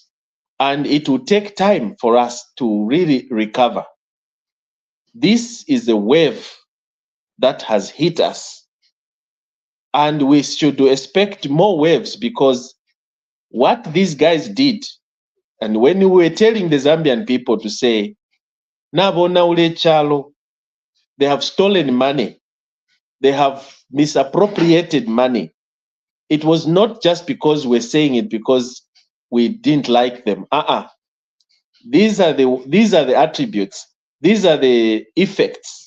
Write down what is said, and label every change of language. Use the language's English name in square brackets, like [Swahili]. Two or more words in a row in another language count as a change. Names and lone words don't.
[English] And it will take time for us to really recover. This is a wave that has hit us, and we should expect more waves, because what these guys did, and when we were telling the Zambian people to say, [Bemba] Nabona ule chalo, [English] they have stolen money, they have misappropriated money. It was not just because we're saying it because we didn't like them. These are the attributes. These are the effects.